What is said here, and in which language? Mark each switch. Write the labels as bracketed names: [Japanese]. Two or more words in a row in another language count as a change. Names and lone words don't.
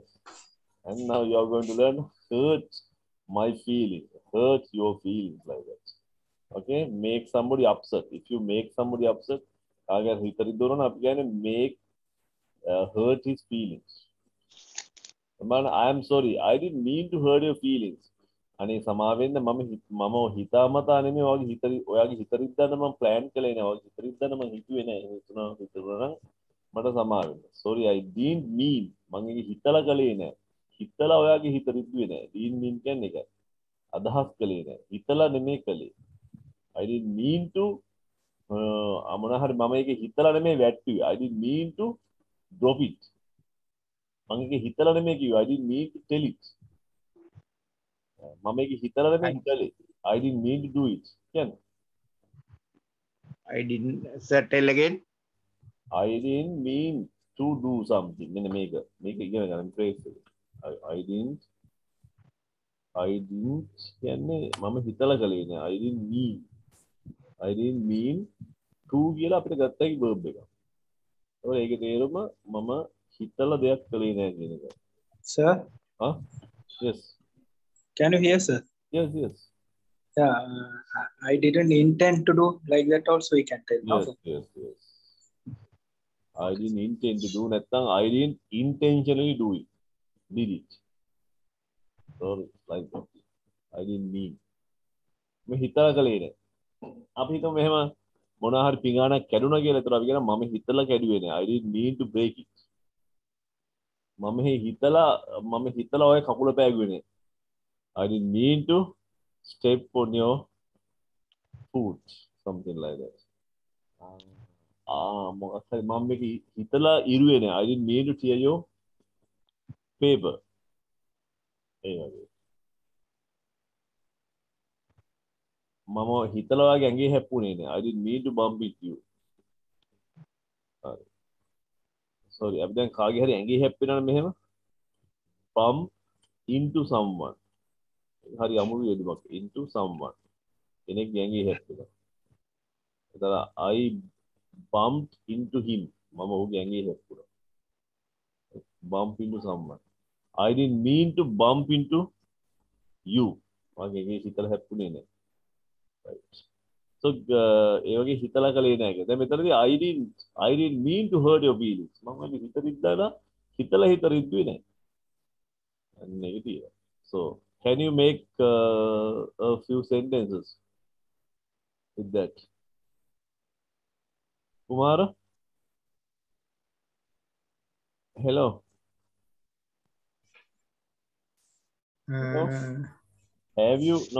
[English] And now you are going to learn hurt my feelings, hurt your feelings like that. Okay? Make somebody upset. If you make somebody upset, make hurt his feelings. Man, I am sorry. I didn't mean to hurt your feelings. [Sinhala] අනේ සමාවෙන්න මම හිතාමතා නෙමෙයි ඔයාගේ හිතරිද්දන්න මම plan කළේ නෑ. ඔයාගේ හිතරිද්දන්න මම හිතුවේ නෑ. හිතුණා නම් මට සමාවෙන්න. [English] Sorry, I didn't mean. [Sinhala] මම ඒක හිතලා කළේ නෑ. හිතලා ඔයාගේ හිතරිද්දුවේ නෑ. [English] didn't mean [Sinhala] කියන්නේ ඒකයි. අදහස් කළේ නෑ. හිතලා නෙමෙයි කළේ. [English] I didn't mean to [Sinhala] මොන හරි මම ඒක හිතලා නෙමෙයි වැට්ටුවේ. [English] I didn't mean to drop it. [Sinhala] මම ඒක හිතලා නෙමෙයි කිව්වේ. [English] I didn't mean to tell it. [Sinhala] මම ඒක හිතලා නෙමෙයි කළේ. [English] I didn't mean to do it. කියන්නේ I didn't tell again. I didn't mean to do something. [Sinhala] මෙන්න මේක ඉගෙන ගන්න phrase එක. [English] I didn't [Sinhala] කියන්නේ මම හිතලා කළේ නෑ. [English] I didn't mean to [Sinhala] කියලා අපිට ගත්තයි verb එක. ඒකේ තේරුම මම හිතලා දෙයක් කළේ නෑ කියන එක. [English] Sir? Huh? Yes. Can you hear, sir? Yes. Yeah, I didn't intend to do like that also, we can tell. Yes. I didn't intend to do නැත්නම් I didn't intentionally do it. Did it. Sorry, like that. I didn't mean. [Sinhala] මම හිතලා කළේ නෑ. අපි හිතමු මෙහෙම මොනවා හරි පිඟානක් කැඩුනා කියලා. ඒතර අපි කියනවා මම හිතලා කැඩුවේ නෑ. [English] I didn't mean to break it. [Sinhala] මම හිතලා ඔය කකුල පෑගුවේ නෑ. [English] I didn't mean to step on your foot. Something like that. [Sinhala] මොකක් හරි මම මේක හිතලා ඉරුවේ නෑ. [English] I didn't mean to tear your paper. [Sinhala] ඒ වගේ. මම හිතලා වගේ ඇඟේ හැප්පුණේ නෑ. [English] I didn't mean to bump into you. Sorry. [Sinhala] අපි දැන් කාගේ හරි ඇඟේ හැප්පෙනවනේ මෙහෙම. [English] Bump into someone. [Sinhala] හරි අමුරු වේදමක්. [English] Into someone. [Sinhala] කෙනෙක්ගේ ඇඟේ හැප්පෙනවා. [English] එතන I bumped into him. [Sinhala] මම ඔහුගේ ඇඟේ හැප්පුණා. [English] Bump into someone. I didn't mean to bump into you. [Sinhala] මගේ ඇඟේ හිතලා හැප්පුණේ නෑ. Right. So ඒ වගේ හිතලා කලේ නෑ කියලා. දැන් මෙතනදී [English] I didn't mean to hurt your feelings. [Sinhala] මම මේ හිතරිද්දාලා හිතලා හිතරිද්දුවේ නෑ. අන්න ඒක තියෙනවා. [English] So can you make a few sentences with that? Kumara? Hello. Have you? No.